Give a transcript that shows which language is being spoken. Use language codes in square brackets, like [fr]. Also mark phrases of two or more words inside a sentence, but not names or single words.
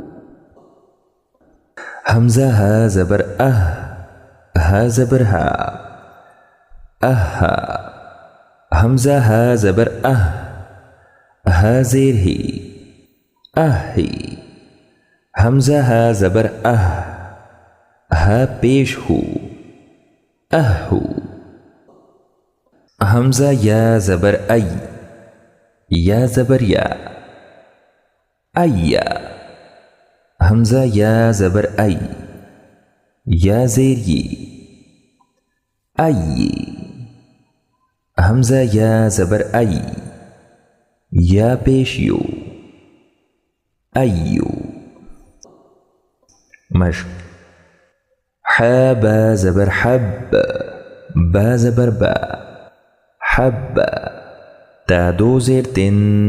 [ur] حمزہ ہا زبر اہ، ہا زبر ہا اہا حمزہ ہا زبر ہا زیر ہی اہی حمزہ ہا زبر ہا پیش ہو اہو حمزہ یا زبر یا زبر یا ایا حمزہ یا زبر یا زیر ی ای حمزہ یا زبر یا پیش یو ایو مشق ح با زبر حب با زبر با حب تا دو زیر تن